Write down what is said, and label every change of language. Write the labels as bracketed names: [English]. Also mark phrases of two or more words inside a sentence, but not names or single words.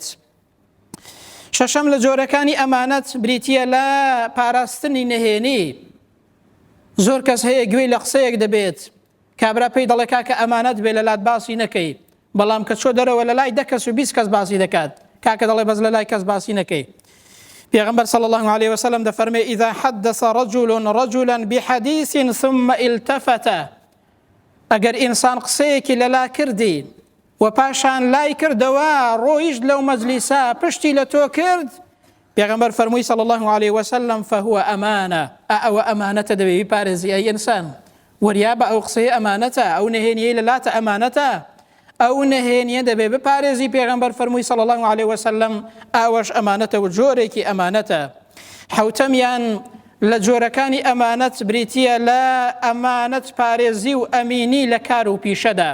[Central Kurdish] شەشەم لە جۆرەکانی ئەمانەت بریتیە لە پاراستنی نەهێنی. زۆر کەس هەیە گوێی لە قسەیەک دەبێت، کابرا پێی دەڵێ کاکە ئەمانەت بێ لە لات باسی نەکەی، بەڵام کە چۆ دەرەوە لە لای 10 کەس و 20 کەس باسی دەکات، کاکە دەڵێ بەس لە لای کەس باسی نەکەی. [Arabic] پێغەمبەر صلی الله عليه وسلم دەفەرمێ إذا حدث رجل رجلا بحديث ثم التفت. [Central Kurdish] ئەگەر ئینسان قسەیەکی لەلا کردی و پاشان لای کردەوە، ڕۆیشت لەو مەجلیسا پشتی لە تۆ کرد، پێغەمبەر فەرمووی [Arabic] صلی الله عليه وسلم فهو [Central Kurdish] ئەمانە. ئەوە ئەمانەتە، دەبێ بیپارێزی. ئەی ئینسان وریا بە ئەو قسەیە ئەمانەتە، ئەو نهێنیەی لە لاتە ئەمانەتە، ئەو نهێنیە دەبێ بپارێزی. پێغەمبەر فەرمووی [Arabic] صلی الله عليه وسلم [Central Kurdish] ئاوەش ئەمانەتە و جۆرێکی ئەمانەتە. حوتەمیان لە جۆرەکانی ئەمانەت بریتیە لە ئەمانەت پارێزی و ئەمینی لە کار و پیشەدا.